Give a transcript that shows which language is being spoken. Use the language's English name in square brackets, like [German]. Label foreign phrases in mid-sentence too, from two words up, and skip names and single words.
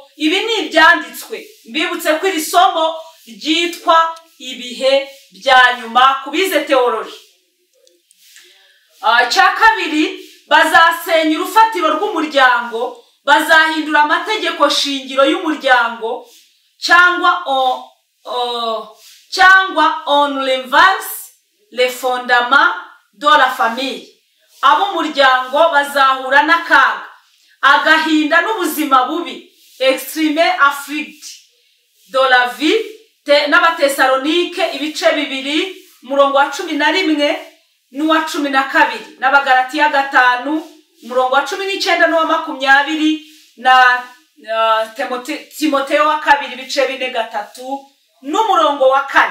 [Kinyarwanda] Ibi ni ibyanditswe mbibutse ko iri somo ryitwa ibihe bya nyuma kubize teoloji. Cya kabiri, bazasenya urufatiro rw'umuryango, bazahindura amategeko shingiro y'umuryango cyangwa [French] on renverse les fondements de la famille. [Kinyarwanda] Ab'umuryango bazahura n'akaga, agahinda n'ubuzima bubi, [French] extreme afflict de la vie. [Kinyarwanda] n'Abatesalonike ibice 2 umurongo wa 11 n'uwa 12 n'Abagalatiya 5 umurongo wa 19 n'uwa 20 na Timoteyo wa 2 ibice 4 n'umurongo wa 4.